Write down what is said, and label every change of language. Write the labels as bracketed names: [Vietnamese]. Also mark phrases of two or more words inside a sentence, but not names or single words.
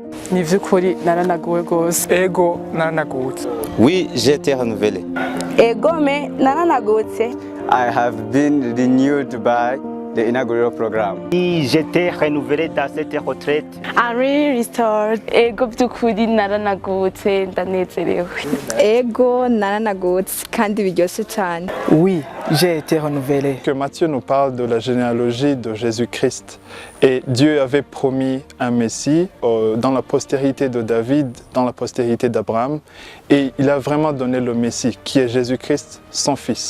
[Rundi] ni vy'ukuri naranaguwe gose. Ego naranagutse. [French] Oui, j'ai été renouvelé. [Rundi] Egome naranagutse. [English] I have been renewed by the inaugural program. [French] J'étais renouvelé dans cette retraite. [English] I'm really restored. [Rundi] Ego vy'ukuri naranagutse ndanezerewe. Ego naranagutse kandi biryoshe cyane. [French] Oui, j'ai été renouvelé. Que Matthieu nous parle de la généalogie de Jésus-Christ. Et Dieu avait promis un Messie dans la postérité de David, dans la postérité d'Abraham. Et il a vraiment donné le Messie, qui est Jésus-Christ, son fils.